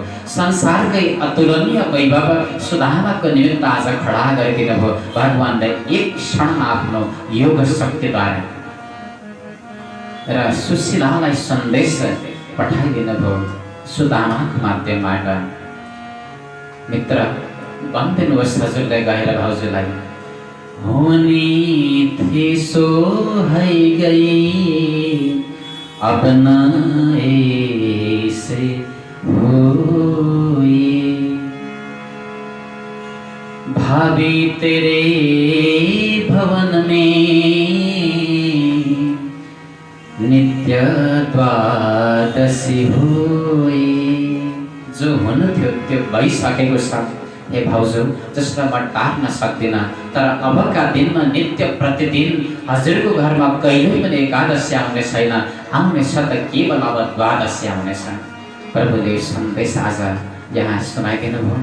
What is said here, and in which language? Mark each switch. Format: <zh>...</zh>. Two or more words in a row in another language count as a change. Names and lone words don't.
<ne>संसारकै अतुलनीय वैभव सुदामाको निमित्त आज खडा गरिदिनु भयो भगवानले एक क्षणमा आफ्नो योग शक्तिद्वारा। र सुशीलालाई सन्देश पठाइदिनु भयो सुदामाको माध्यमबाट। मित्र, भनिदिनुहोस् हजुरले गएर भाउजूलाई,</ne> <hi>होनी थी सो है गई, अब न ऐसे होई, भाभी तेरे भवन में नित्य द्वादशी होई।</hi> <ne>जो हुनु थियो त्यो भइसकेको छ हे भाउजू, जसलाई म टार्न सक्दिनँ, तर अबका दिनमा नित्य प्रतिदिन हजुरको घरमा कहिल्यै पनि एकादशी आउने छैन, आउनेछ त केवल अब द्वादशी आउनेछ। प्रभुले सन्देश आज यहाँ सुनाइदिनु भयो।</ne>